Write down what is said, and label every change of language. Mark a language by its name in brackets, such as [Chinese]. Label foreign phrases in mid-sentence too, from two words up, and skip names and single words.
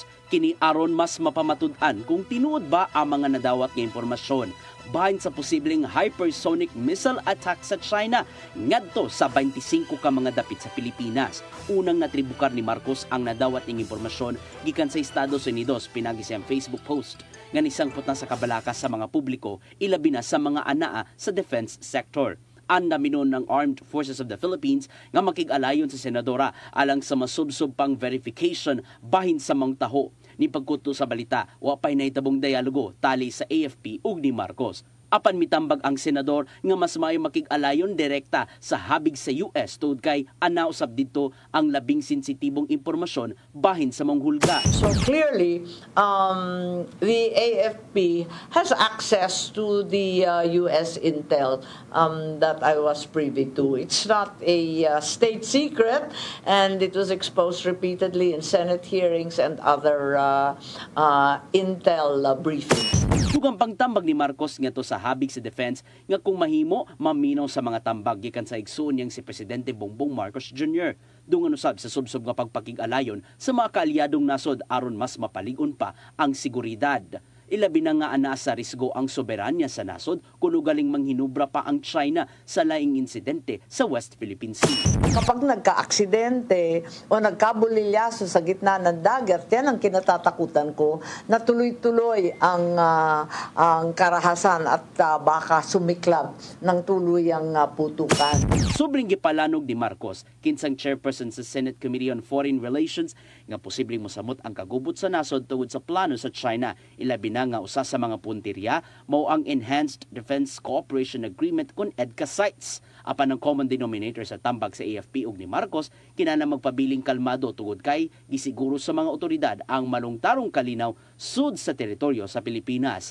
[Cebuano] Kini aron mas mapamatud-an kung tinuod ba ang mga nadawat nga impormasyon bahin sa posibleng [English] hypersonic missile attack [Cebuano] sa China ngadto sa 25 ka mga dapit sa Pilipinas. Unang natribukar ni Marcos ang nadawat ning impormasyon gikan sa Estados Unidos pinagi siyang Facebook post nga nisangpot na sa kabalaka sa mga publiko, ilabi na sa mga anaa sa defense sector. Andaminon ng Armed Forces of the Philippines nga makig-alayon sa senadora alang sa masubsob pang verification bahin sa mga taho. Ni pagkuto sa balita, wa pay nahitabong dialogo tali sa AFP ug ni Marcos. Apan mitambag ang senador nga mas maayo makig-alayon direkta sa habig sa US tungod kay anausab dito ang labing sensitibong impormasyon bahin sa mga hulga. [English] So clearly, the AFP has access to the US intel that I was privy to. It's not a state secret, and it was exposed repeatedly in Senate hearings and other intel briefings. [Cebuano] Dugang pangtambag ni Marcos nga to sa habig sa defense nga kung mahimo maminaw sa mga tambag gikan sa igsuon niyang si Presidente Bongbong Marcos Jr. Dungan usab sa subsob nga pagpakig-alayon sa mga kaalyadong nasod aron mas mapalig-on pa ang seguridad. Ilabi na nga ana sa risgo ang soberanya sa nasod kung galing manghinubra pa ang China sa laing insidente sa West Philippine Sea. [Filipino] Kapag nagka-aksidente o nagkabulilyaso sa gitna ng dagat, yan ang kinatatakutan ko na tuloy-tuloy ang karahasan at baka sumiklab ng tuluyang putukan. [Cebuano] Subring gipalanog ni Marcos, kinsang chairperson sa Senate Committee on Foreign Relations, nga posibleng mosamot ang kagubot sa nasod tungod sa plano sa China. Ilabi na nga usa sa mga punteriya mao ang Enhanced Defense Cooperation Agreement kun EDCA sites. Apan ang [English] common denominator [Cebuano] sa tambag sa AFP ug ni Marcos kinana magpabiling kalmado tungod kay gisiguro sa mga otoridad ang malungtarong kalinaw sud sa teritoryo sa Pilipinas.